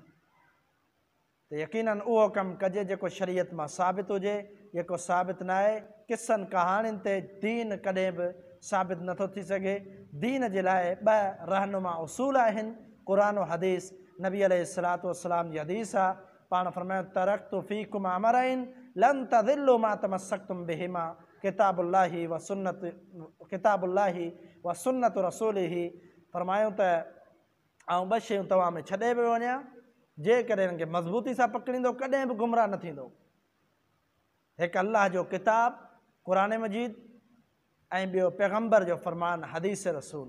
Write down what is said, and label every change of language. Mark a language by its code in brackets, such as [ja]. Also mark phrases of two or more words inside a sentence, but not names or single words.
[sd] त यकीनन उहो कमु कजे जेको शरीयत मां साबित हुजे, जेको साबित न आहे। किसनि कहाणियुनि ते दीन कॾहिं बि साबित नथो थी सघे। दीन जे लाइ 2 रहनुमा उसूल आहिनि, क़ुरान और हदीस। नबी [ar] عليه الصلاة والسلام [sd] जी हदीस आहे, पाण फरमायो [ar] تركت فيكم أمرين لن تضلوا ما تمسكتم بهما كتاب الله وسنة رسوله. [sd] फरमायो त ऐं 2 शयूं तव्हां में छॾे पियो वञा, जेकॾहिं हिनखे मज़बूती सां पकड़ींदो कॾहिं बि गुमराह न थींदो। हिकु अल्लाह जो किताब क़ुरान मजीद ऐं ॿियो पैगम्बर जो फ़रमान हदीस रसूल।